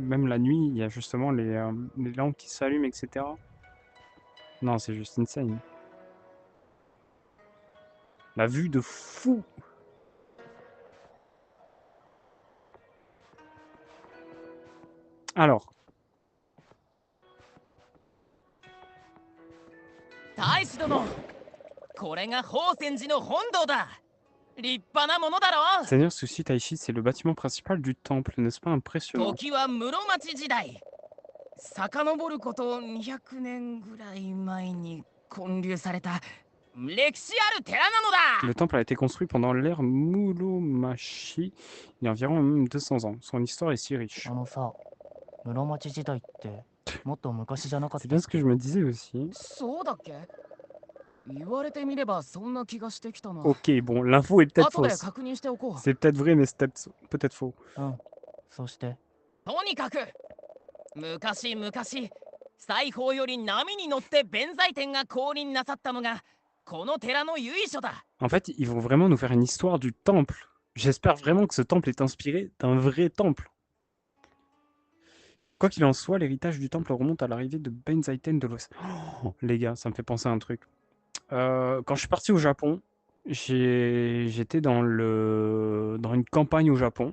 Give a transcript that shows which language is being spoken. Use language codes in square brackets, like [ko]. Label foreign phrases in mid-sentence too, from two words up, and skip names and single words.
[fr] Même la nuit, il y a justement les lampes qui s'allument, etc. Non, c'est juste insane. La vue de fou! Alors. [ja] 大使殿、これが宝泉寺の本堂だ。立派なものだろう。 [fr] Seigneur Sushi Taishi, c'est le bâtiment principal du temple, n'est-ce pas impressionnant? [ja] 時は室町時代。遡ること200年ぐらい前に建立された歴史ある寺なのだ。 [fr] Le temple a été construit pendant l'ère Muromachi, il y a environ 200 ans. Son histoire est si riche. [ja] あのさ、室町時代ってもっと昔じゃなかっ [fr] C'est [ja] た [fr] bien ce que je me disais aussi. [ja] そうだっけ？言われてみればそんな気がしてきたな。 [fr] Ok, bon, l'info est peut-être [ja] 後で [fr] fausse. [ja] 確認しておこう。 [fr] C'est peut-être vrai, mais c'est peut-être faux. [ja] うん。そして、とにかく昔々西方より波に乗って弁財天が降臨なさったのがこの寺の由緒だ。 [fr] En fait, ils vont vraiment nous faire une histoire du temple. J'espère vraiment que ce temple est inspiré d'un vrai temple. Quoi qu'il en soit, l'héritage du temple remonte à l'arrivée de Benzaiten de l'Ouest. Oh, les gars, ça me fait penser à un truc. Quand je suis parti au Japon, j'étais dans une campagne au Japon.